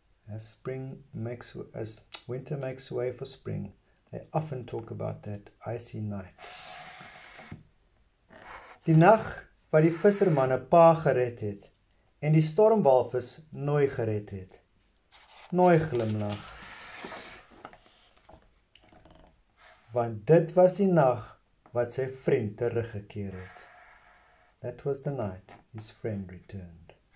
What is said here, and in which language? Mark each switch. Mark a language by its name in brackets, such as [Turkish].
[English] As winter makes way for spring, they often talk about that icy night. [Afrikaans] Die nag wat die vissermanne pa gered het en die stormwalvis Nooi gered het. Nooi glimlag. Want dit was die nag wat sy vriend teruggekeer het. [English] That was the night his friend returned.